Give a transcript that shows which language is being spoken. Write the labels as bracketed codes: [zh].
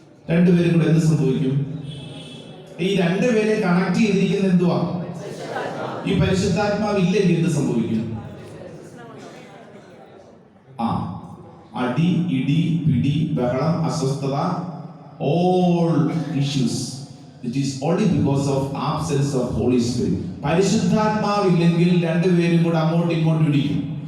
[ml] 2 പേരും കൂടെ എന്ത് സംഭവിക്കും? ഈ 2 പേരെ കണക്ട് ചെയ്തിരിക്കുന്ന എന്തുവാ? ഈ പരിശുദ്ധാത്മാവ് ഇല്ലെങ്കിൽ എന്ത് സംഭവിക്കും? അടി, ഇടി, പിടി, ബഹളം, അസ്വസ്ഥത, [en] all issues. It is only because of absence of Holy Spirit. [ml] പരിശുദ്ധാത്മാവ് ഇല്ലെങ്കിൽ 2 പേരും കൂടെ അങ്ങോട്ടും ഇങ്ങോട്ടും ഇടിക്കും.